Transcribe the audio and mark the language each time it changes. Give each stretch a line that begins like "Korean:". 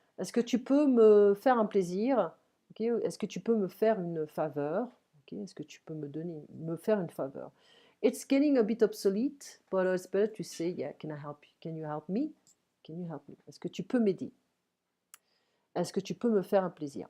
French: Est-ce que tu peux me faire un plaisir? Okay. Est-ce que tu peux me faire une faveur? Okay. Est-ce que tu peux me faire une faveur?
English: It's getting a bit obsolete, but it's better to say, yeah, can I help you? Can you help me? Can you help me?
French: Est-ce que tu peux m'aider? Est-ce que tu peux me faire un plaisir?